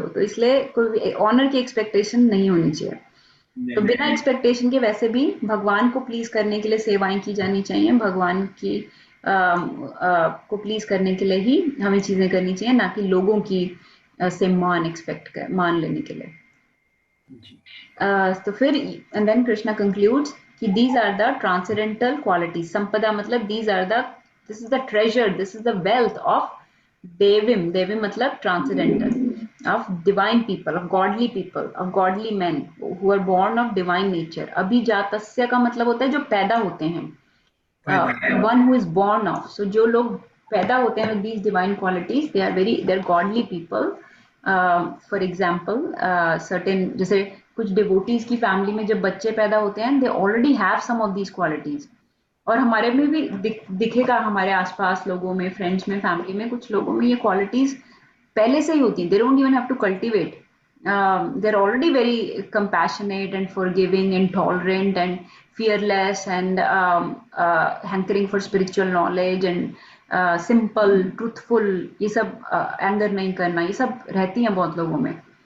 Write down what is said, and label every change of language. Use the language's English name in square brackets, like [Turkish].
[Hindi] तो इसलिए कोई ऑनर की एक्सपेक्टेशन नहीं होनी चाहिए. तो बिना एक्सपेक्टेशन के वैसे भी भगवान को प्लीज करने के लिए सेवाएं की जानी चाहिए. भगवान की को प्लीज करने के लिए ही हमें चीजें करनी चाहिए, ना कि लोगों की से मान लेने के लिए. तो फिर [English] And then Krishna concludes कि these are the transcendental qualities. संपदा मतलब this is the treasure, this is the wealth of devim. Devim मतलब transcendental, of divine people, of godly people, of godly men who are born of divine nature. [Hindi] अभिजातस्य का मतलब होता है जो पैदा होते हैं. [English] One who is born of. So [Hindi] जो लोग पैदा होते हैं [English] with these divine qualities, they're godly people. For example, certain [Hindi] जैसे कुछ डिवोटीज की फैमिली में जब बच्चे पैदा होते हैं, [English] they already have some of these qualities. [Hindi] और हमारे में भी दिखेगा, हमारे आसपास लोगों में, फ्रेंड्स में, फैमिली में कुछ लोगों में ये क्वालिटीज पहले से ही होती हैं. [English] They don't even have to cultivate. They're already very compassionate and forgiving and tolerant and fearless and hankering for spiritual knowledge and simple, truthful. [Hindi] ये सब एंगर नहीं करना, ये सब रहती हैं बहुत लोगों में.